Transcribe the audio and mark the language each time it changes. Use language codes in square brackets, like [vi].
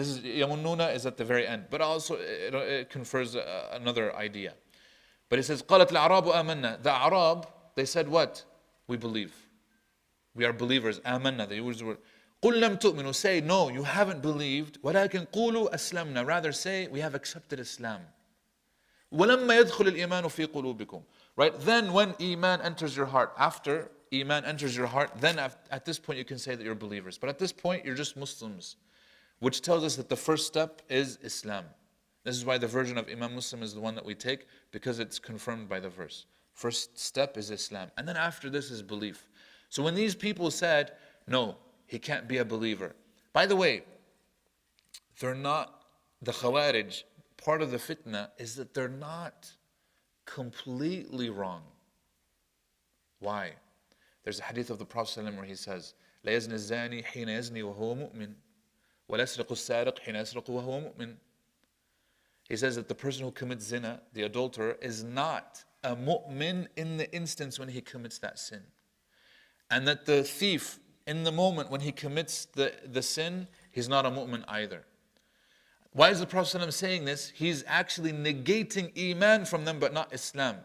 [en] This is يمنون is at the very end, but also it confers another idea. But it says [ar] قالت الأعراب آمنا. [en] The Arab, they said what? We believe. We are believers. آمنا. They use the word. [ar] قل لم تؤمنوا. [en] Say no, you haven't believed. [ar] ولكن قولوا أسلمنا. [en] Rather say we have accepted Islam. [ar] ولما يدخل الإيمان في قلوبكم. [en] Right? Then when iman enters your heart, after iman enters your heart, then at this point you can say that you're believers. But at this point you're just Muslims, which tells us that the first step is Islam. This is why the version of Imam Muslim is the one that we take, because it's confirmed by the verse. First step is Islam, and then after this is belief. So when these people said, no, he can't be a believer. By the way, they're not, the Khawarij, part of the fitna is that they're not completely wrong. Why? There's a hadith of the Prophet ﷺ where he says, [ar] لا يزني الزاني حين يزني وهو مؤمن ولا يسرق السارق حين يسرق وهو مؤمن. [en] He says that the person who commits zina, the adulterer, is not a mu'min in the instance when he commits that sin. And that the thief, in the moment when he commits the sin, he's not a mu'min either. Why is the Prophet ﷺ saying this? He's actually negating iman from them, but not Islam.